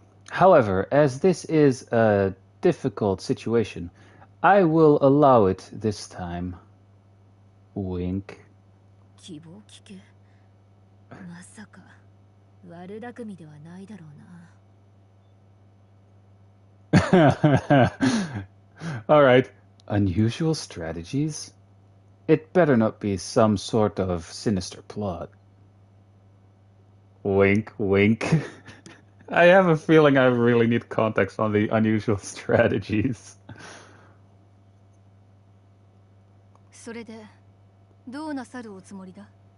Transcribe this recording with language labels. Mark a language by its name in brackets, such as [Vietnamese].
[English] However, as this is a difficult situation, I will allow it this time. Wink. [Japanese] 希望聞け。まさか悪巧みではないだろうな。 [English] Alright. Unusual strategies? It better not be some sort of sinister plot. Wink, wink. I have a feeling I really need context on the unusual strategies. [Japanese] それでどうなさるおつもりだ?